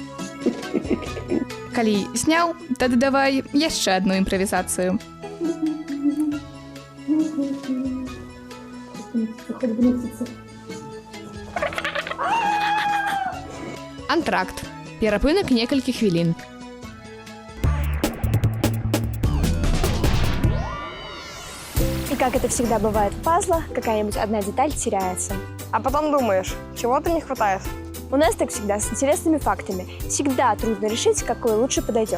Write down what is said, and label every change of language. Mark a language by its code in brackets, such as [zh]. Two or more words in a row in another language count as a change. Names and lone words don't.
[be] Калі сняў, тады давай яшчэ адну імправізацыю. Антракт. Перапынак некалькі хвілін. [ru] И как это всегда бывает в пазлах, какая-нибудь одна деталь теряется. А потом думаешь, чего-то не хватает. У нас так всегда с интересными фактами. Всегда трудно решить, какой лучше подойдет.